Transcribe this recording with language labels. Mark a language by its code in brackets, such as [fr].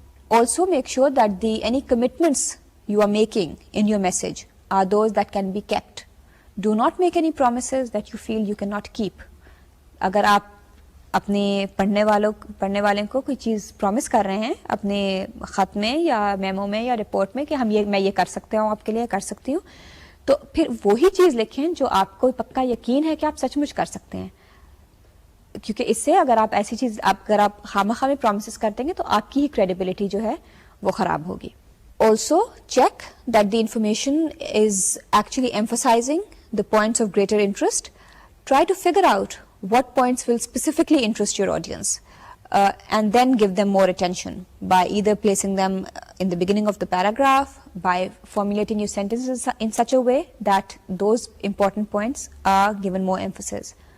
[en] Also make sure that any commitments you are making in your message are those that can be kept. Do not make any promises that you feel you cannot keep. [ur] اگر آپ اپنے پڑھنے والے کو کوئی چیز promise کر رہے ہیں اپنے خط میں یا میمو میں یا رپورٹ میں کہ میں یہ کر سکتا ہوں آپ کے لیے کر سکتی ہوں, تو پھر وہی چیز لکھیں جو آپ کو پکا یقین ہے کہ آپ سچ مچ کر سکتے ہیں, کیونکہ اس سے اگر آپ ایسی چیز اگر آپ خامخواہ میں پرومسز کر دیں گے تو آپ کی ہی کریڈیبلٹی جو ہے وہ خراب ہوگی. [en] Also check that the information is actually emphasizing the points of greater interest. Try to figure out what points will specifically interest your audience and then give them more attention by either placing them in the beginning of the paragraph, by formulating your sentences in such a way that those important points are given more emphasis.